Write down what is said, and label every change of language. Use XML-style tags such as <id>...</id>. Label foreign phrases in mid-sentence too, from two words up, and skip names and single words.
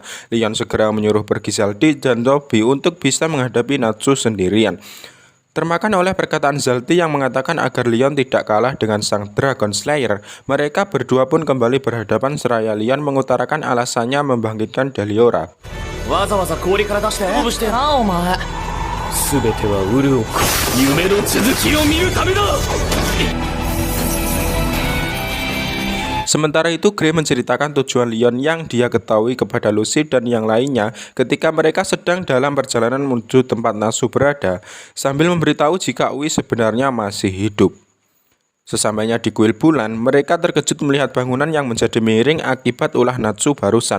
<id>Leon segera menyuruh pergi Zalti dan Toby untuk bisa menghadapi Natsu sendirian. Termakan oleh perkataan Zalti yang mengatakan agar Leon tidak kalah dengan sang Dragon Slayer, mereka berdua pun kembali berhadapan seraya Leon mengutarakan alasannya membangkitkan Deliora.</id> <ja>わざわざ氷から出して勝負してなお前。すべてはウルを夢の続きを見るためだ。</ja> <id>Sementara itu, Grey menceritakan tujuan Leon yang dia ketahui kepada Lucy dan yang lainnya ketika mereka sedang dalam perjalanan menuju tempat Natsu berada, sambil memberitahu jika Ui sebenarnya masih hidup. Sesampainya di kuil bulan, mereka terkejut melihat bangunan yang menjadi miring akibat ulah Natsu barusan.</id>